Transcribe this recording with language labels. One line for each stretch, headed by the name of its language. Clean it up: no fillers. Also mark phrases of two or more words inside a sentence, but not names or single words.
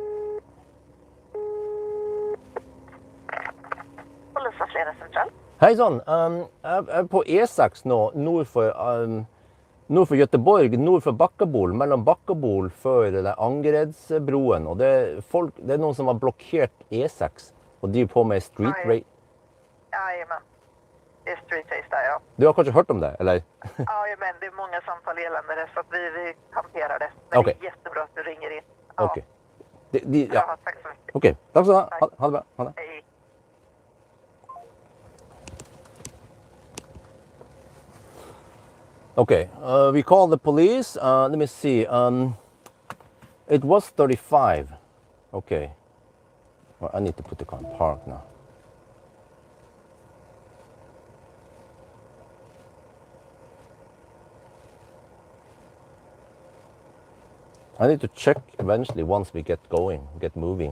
Swedish: Polisens ledningscentral.
Norwegian: Hei sann. Jeg er på E6 nå, nord for Göteborg, nord for Bakkabol, mellom Bakkabol før Angeredsbroen. Og det er noen som har blokkert E6, og de er på med street
Swedish: Aj.
Norwegian: race.
Swedish: Jajamän. Det är street race där, ja.
Norwegian: Du har kanskje hørt om det, eller?
Swedish: Jajamän, det är många samtal gällande det så att vi hanterar det. Men Okej. det är jättebra att du ringer in. Ja. Ok. Ja. Ja, tack så mycket.
Norwegian: Ok, takk skal du ha. Ha det bra. Ha det.
Swedish: Hej.
English: Okay, we called the police. Let me see. It was 35. Okay. Well, I need to put the car in park now. I need to check eventually once we get going, get moving.